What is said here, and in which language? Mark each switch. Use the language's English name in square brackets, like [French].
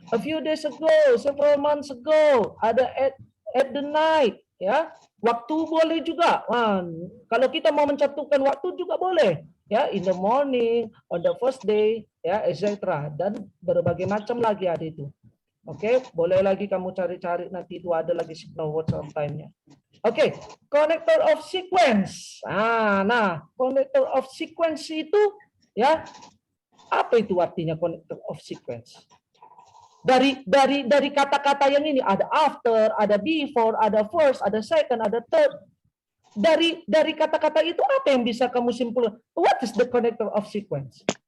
[English] A few days ago, several months ago. [Indonesian] Ada [English] at the night, [Indonesian] ya. Waktu boleh juga. Kalau kita mau mencantumkan waktu juga boleh, ya. [English] In the morning, on the first day, ya, etc. [Indonesian] Dan berbagai macam lagi ada itu. Oke, boleh lagi kamu cari-cari nanti itu ada lagi signal words of time-nya. [English] Oke, connector of sequence. [Indonesian] Nah, connector of sequence itu ya apa itu artinya connector of sequence? Dari kata-kata yang ini ada after, ada before, ada first, ada second, ada third. Dari kata-kata itu apa yang bisa kamu simpulkan? [English] What is the connector of sequence?